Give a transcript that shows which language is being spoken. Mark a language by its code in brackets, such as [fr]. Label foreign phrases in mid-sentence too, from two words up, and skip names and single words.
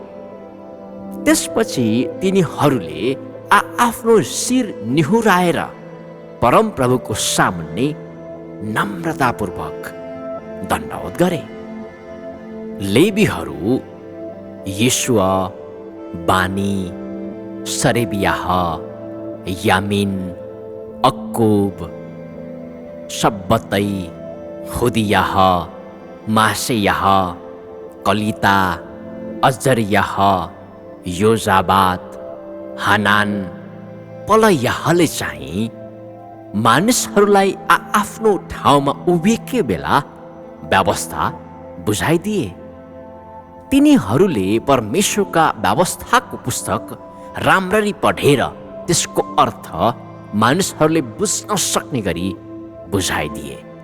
[ne] त्यसपछि तिनीहरूले आफ्नो शिर निहुराएर परमप्रभुको सामुन्ने नम्रतापूर्वक दण्डवत गरे। लेवीहरू येशुआ, बानी, सरेबियाह, यामिन, अक्कोब, शब्बतै, हुदियाह, मासेयाह, कलिता, अजरियाह, योजाबात, हानान, पलयाहले चाहिँ मानिसहरूलाई आफ्नो ठाउँमा उभिएकै बेला व्यवस्था बुझाइदिए। तिनीहरूले परमेश्वरका व्यवस्थाको पुस्तक राम्ररी पढेर त्यसको अर्थ मानिसहरूले बुझ्न सक्ने गरी बुझाइदिए।